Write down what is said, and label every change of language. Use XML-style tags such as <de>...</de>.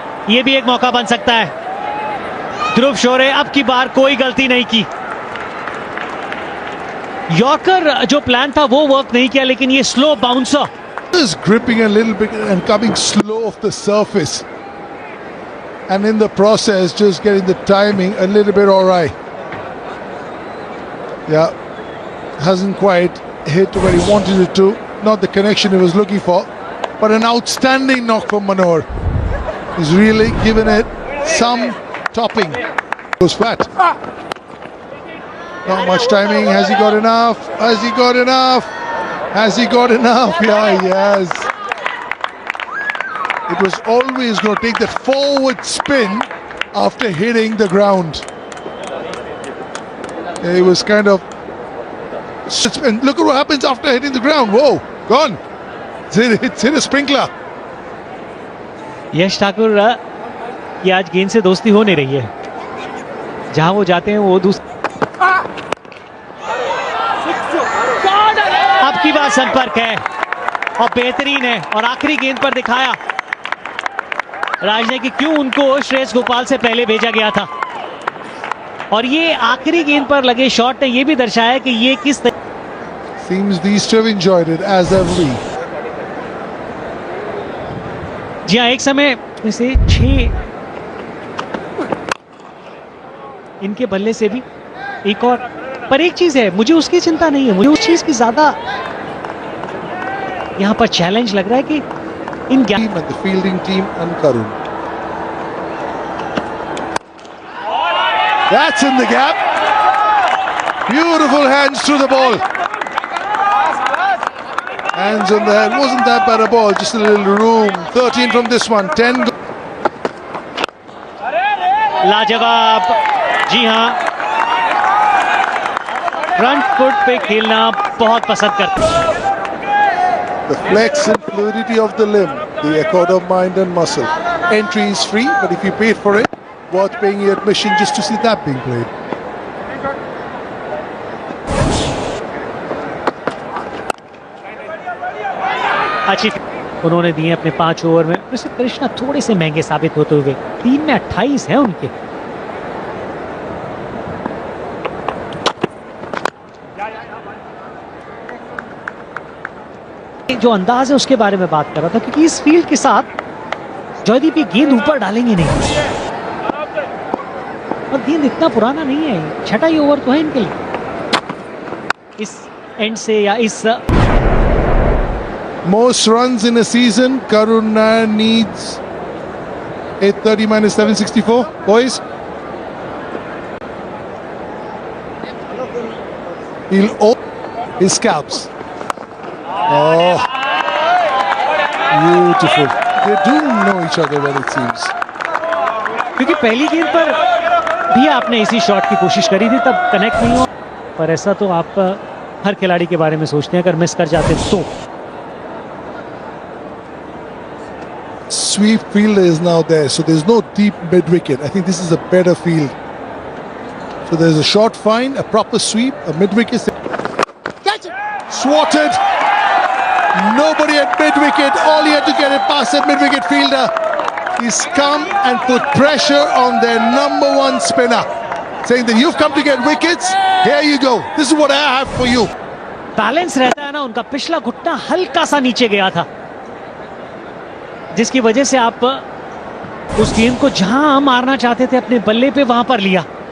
<hi>ये भी एक मौका बन सकता है। ध्रुव शोरे अब की बार कोई गलती नहीं की। यॉर्कर जो प्लान था वो वर्क नहीं किया, लेकिन ये slow bouncer</hi> <en>is gripping a little bit and coming slow off the surface, and in the process just getting the timing a little bit awry. Yeah, hasn't quite hit where he wanted it to, not the connection he was looking for, but an outstanding knock from Manohar. He's really given it some topping. Goes flat. Not much timing. Has he got enough? Has he got enough? Has he got enough? Yeah, he has. It was always going to take that forward spin after hitting the ground. It was kind of. And look at what happens after hitting the ground. Whoa, gone. It's hit a sprinkler.</en> <hi>यश ठाकुर की आज गेंद से दोस्ती हो नहीं रही है। जहां वो जाते हैं वो अब की बार संपर्क है और बेहतरीन है, और आखिरी गेंद पर दिखाया राज ने कि क्यों उनको श्रेयस गोपाल से पहले भेजा गया था, और ये आखिरी गेंद पर लगे शॉट ने ये भी दर्शाया कि ये किस</hi> <en>Seems these two have enjoyed it as have we.</en> <hi>जी हाँ, एक समय में से 6 इनके बल्ले से भी एक और, पर एक चीज है, मुझे उसकी चिंता नहीं है, मुझे उस चीज की ज्यादा यहाँ पर चैलेंज लग रहा है कि इन</hi> <en>Team and the fielding team and Karun. That's in the gap. Beautiful hands through the ball. Hands on the head. Wasn't that bad a ball? Just a little room. 13 from this one. 10.</en> <hi>लाजवाब। जी हाँ, front foot पे खेलना बहुत पसंद करते हैं।</hi> <en>The flex and fluidity of the limb, the accord of mind and muscle. Entry is free, but if you paid for it, worth paying your admission just to see that being played.</en> <hi>अच्छी उन्होंने दिए अपने 5 over में। वैसे कृष्णा थोड़े से महंगे साबित होते हुए 3 में 28 है उनके। जो अंदाज है उसके बारे में बात कर रहा था, क्योंकि इस फील्ड के साथ जयदीप ये गेंद ऊपर डालेंगे नहीं, और गेंद इतना पुराना नहीं है, 6वां ही ओवर तो है इनके लिए। इस एंड से या इस</hi> <en>Most runs in a season, Karun needs 830 minus 764. Boys, his scalps. Oh, beautiful. They do know each other well, it seems. क्योंकि पहली गेंद पर भी आपने इसी शॉट की कोशिश करी थी, तब कनेक्ट नहीं हुआ। पर ऐसा तो आप हर खिलाड़ी के बारे में सोचते हैं, अगर मिस कर जाते तो। Sweep fielder is now there, so there's no deep mid wicket. I think this is a better field. So there's a short find, a proper sweep, a mid wicket. Catch it! Swatted. Nobody at mid wicket. All he had to get it past that mid wicket fielder. He's come and put pressure on their number one spinner, saying that you've come to get wickets. Here you go. This is what I have for you.</en> <hi>Balance रहता है ना उनका, पिछला घुटना हल्का सा नीचे गया था, जिसकी वजह से आप उस गेंद को जहां मारना चाहते थे अपने बल्ले पे वहां पर लिया।</hi>